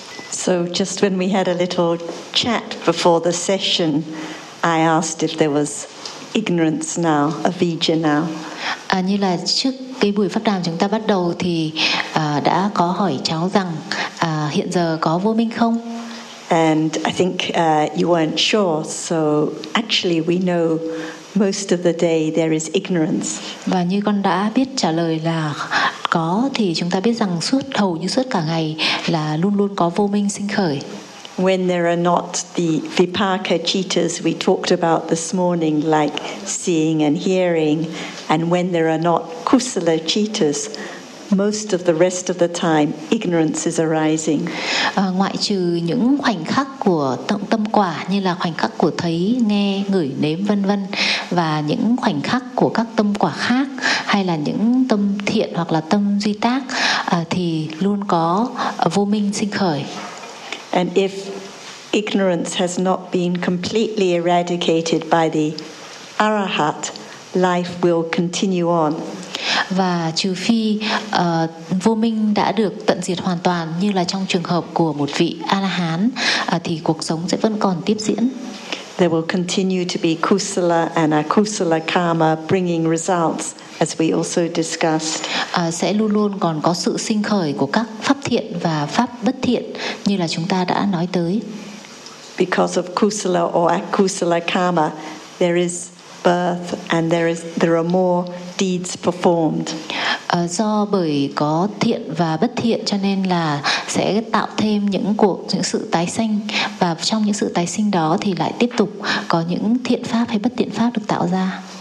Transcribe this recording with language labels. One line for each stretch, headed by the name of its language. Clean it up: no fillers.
English: So just when we had a little chat before the session, I asked if there was ignorance now, avijja now.
Vietnamese: Như là trước cái buổi pháp đàm chúng ta bắt đầu thì đã có hỏi cháu rằng hiện giờ có vô minh không?
English: And I think you weren't sure, so actually we know most of the day there is ignorance.
Vietnamese: Và như con đã biết trả lời là có thì chúng ta biết rằng suốt hầu như suốt cả ngày là luôn luôn có vô minh sinh khởi.
English: When there are not the vipaka cittas we talked about this morning, like seeing and hearing, and when there are not kusala cittas, most of the rest of the time ignorance is arising.
Vietnamese: Ngoại trừ những khoảnh khắc của tâm quả như là khoảnh khắc của thấy, nghe, ngửi, nếm vân vân và những khoảnh khắc của các tâm quả khác hay là những tâm thiện hoặc là tâm duy tác thì luôn có vô minh sinh khởi.
English: And if ignorance has not been completely eradicated by the arahat, life will continue on.
Vietnamese: Và trừ phi vô minh đã được tận diệt hoàn toàn như là trong trường hợp của một vị A-la-hán thì cuộc sống sẽ vẫn còn tiếp diễn.
English: There will continue to be kusala and akusala karma bringing results, as we also discussed.
Vietnamese: Sẽ luôn luôn còn có sự sinh khởi của các pháp thiện và pháp bất thiện như là chúng ta đã nói tới.
English: Because of kusala or akusala karma, there is birth and there are more deeds performed.
Vietnamese: Do bởi có thiện và bất thiện cho nên là sẽ tạo thêm những sự tái sinh và trong những sự tái sinh đó thì lại tiếp tục có những thiện pháp hay bất thiện pháp được tạo ra.